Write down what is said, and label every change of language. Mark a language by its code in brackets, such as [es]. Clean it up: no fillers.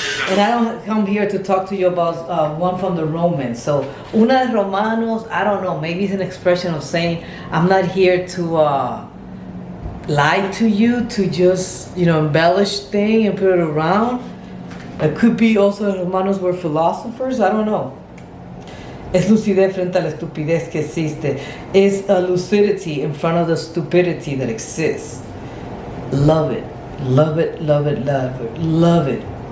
[en] And I don't come here to talk to you about one from the Romans. So, [es] una de Romanos, [en] I don't know, maybe it's an expression of saying, I'm not here to lie to you to just, embellish thing and put it around. It could be also hermanos were philosophers. I don't know. [es] Es lucidez frente a la estupidez que existe. [en] It's a lucidity in front of the stupidity that exists. Love it. Love it, love it, love it, love it.